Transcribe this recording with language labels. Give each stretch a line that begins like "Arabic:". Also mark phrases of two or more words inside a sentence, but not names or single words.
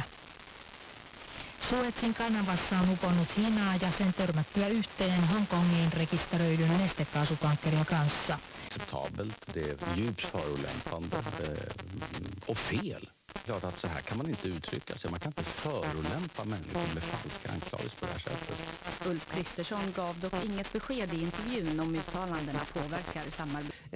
Finnish: Suezin kanavassa on uponnut hinaa ja sen törmättyä yhteen Hongkongiin rekisteröidyn nestekaasutankkerin kanssa.
Swedish: Acceptabelt, det är djupt förolämpande och fel. Klart att så här kan man inte uttrycka sig. Man kan inte förolämpa människor med falska anklagelser på det här sättet. Ulf Kristersson gav dock inget besked i intervjun om uttalandena påverkar samarbete.